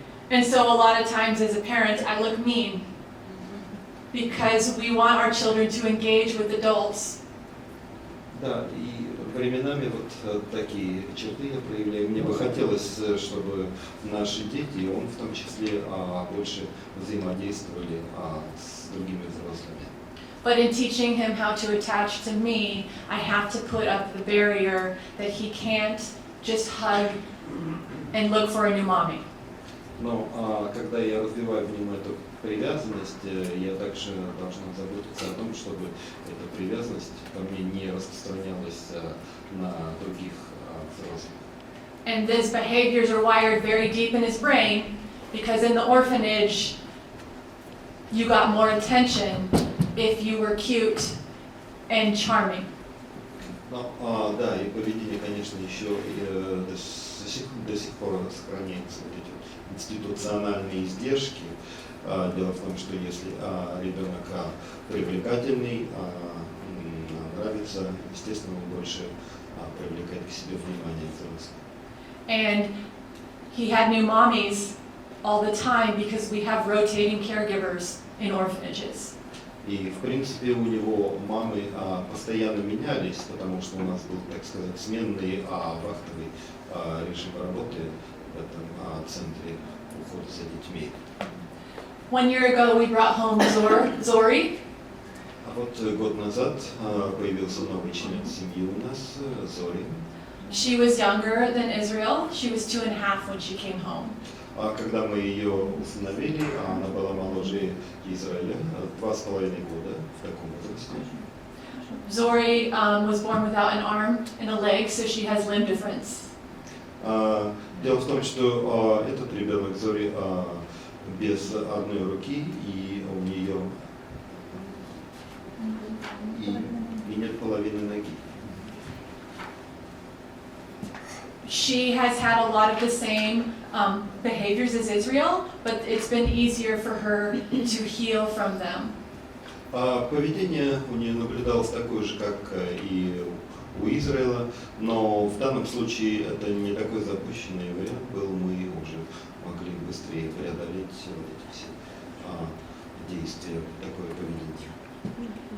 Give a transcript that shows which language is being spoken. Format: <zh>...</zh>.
<en>And so a lot of times as a parent, I look mean because we want our children to engage with adults</en> <ru>Да, и временами вот такие черты я проявляю. Мне бы хотелось, чтобы наши дети, и он в том числе, больше взаимодействовали с другими взрослыми.</ru> <en>But in teaching him how to attach to me, I have to put up the barrier that he can't just hug and look for a new mommy.</en> <ru>Но когда я развиваю в нем эту привязанность, я также должна заботиться о том, чтобы эта привязанность ко мне не распространялась на других взрослых.</ru> <en>And these behaviors are wired very deep in his brain because in the orphanage, you got more attention if you were cute and charming.</en> <ru>Но, да, и поведение, конечно, еще до сих пор сохраняется вот эти институциональные издержки. Дело в том, что если ребенок привлекательный, нравится, естественно, он больше привлекает к себе внимание взрослых.</ru> <en>And he had new mommies all the time because we have rotating caregivers in orphanages.</en> <ru>И, в принципе, у него мамы постоянно менялись, потому что у нас был, так сказать, сменный вахтовый режим работы в этом центре ухода за детьми.</ru> <en>1 year ago, we brought home Zori.</en> <ru>А вот год назад появился новый член семьи у нас, Зори.</ru> <en>She was younger than Israel. She was 2.5 when she came home.</en> <ru>А когда мы ее усыновили, она была моложе Израиля, 2,5 года в таком возрасте.</ru> <en>Zori was born without an arm and a leg, so she has limb difference.</en> <ru>Дело в том, что этот ребенок Зори без одной руки, и у нее и нет половины ноги.</ru> <en>She has had a lot of the same behaviors as Israel, but it's been easier for her to heal from them.</en> <ru>Поведение у нее наблюдалось такое же, как и у Израиля, но в данном случае это не такой запущенный вариант был, мы уже могли быстрее преодолеть вот эти все действия, такое поведение.</ru>